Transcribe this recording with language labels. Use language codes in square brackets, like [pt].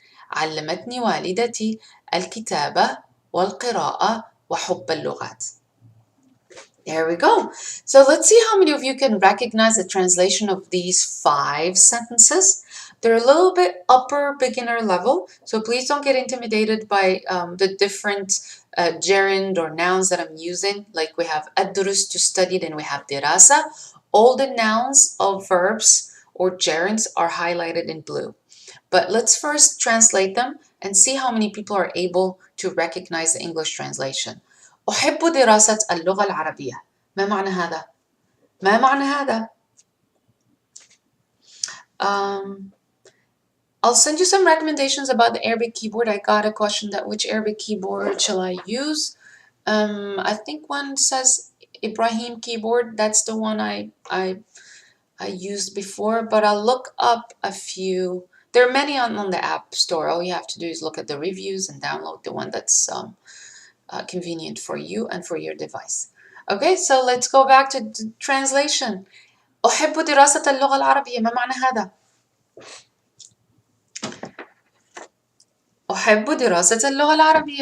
[ar] علمتني والدتي الكتابة والقراءة وحب اللغات. [en] There we go. So let's see how many of you can recognize the translation of these 5 sentences. They're a little bit upper beginner level, so please don't get intimidated by the different gerund or nouns that I'm using. Like we have adrus to study, then we have dirasa. All the nouns of verbs or gerunds are highlighted in blue. But let's first translate them and see how many people are able to recognize the English translation. [ar] أحب دراسة اللغة العربية. ما معنى هذا؟ ما معنى هذا؟ [en] I'll send you some recommendations about the Arabic keyboard. I got a question that which Arabic keyboard shall I use? I think one says Ibrahim keyboard. That's the one I used before, but I'll look up a few. There are many on the App Store. All you have to do is look at the reviews and download the one that's convenient for you and for your device. Okay, so let's go back to the translation. [ar] أحب دراسة اللغة العربية. ما معنى هذا؟ أحب دراسة اللغة العربية.